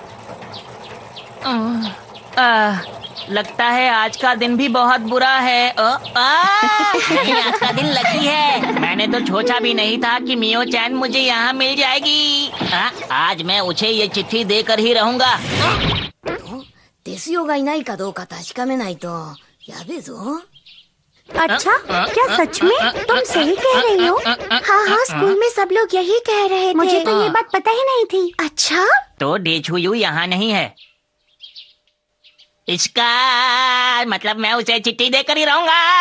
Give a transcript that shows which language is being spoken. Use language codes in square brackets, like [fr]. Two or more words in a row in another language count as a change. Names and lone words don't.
[hi] लगता है आज का दिन भी बहुत बुरा है। नहीं, आज का दिन लकी है। मैंने तो सोचा भी नहीं था कि मियो चैन मुझे यहाँ मिल जाएगी। आज मैं उसे ये चिट्ठी देकर ही रहूंगा। [ja] デスヨがいないかどうか確かめないとやべえぞ。 [hi] अच्छा, क्या सच में? तुम सही कह रही हो। हाँ हाँ, स्कूल में सब लोग यही कह रहे थे। मुझे तो ये बात पता ही नहीं थी। अच्छा, तो डेछुयू यहाँ नहीं है। इसका मतलब मैं उसे चिट्ठी देकर ही रहूंगा।